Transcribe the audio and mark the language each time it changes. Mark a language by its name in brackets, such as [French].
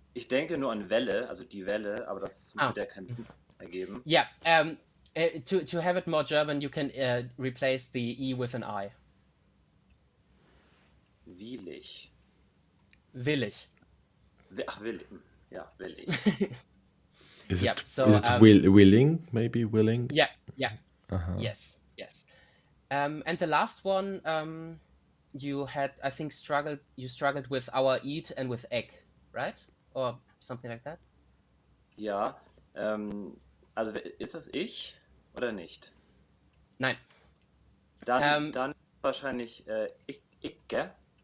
[German] Ich denke nur an Welle, also die Welle, aber das Ah. wird ja keinen Sinn ergeben. [English] Yeah. To have it more German, you can replace the E with an I. [German] Willig. Willig. Ach, willig. Ja, willig. [English] Is Yep, it, so, is it willing? Maybe willing? Yeah. Uh-huh. Yes. And the last one, you had, I think, you struggled with our eat and with egg, right? Or something like that? [German] Ja, also ist das ich oder nicht? Nein. Dann wahrscheinlich Icke.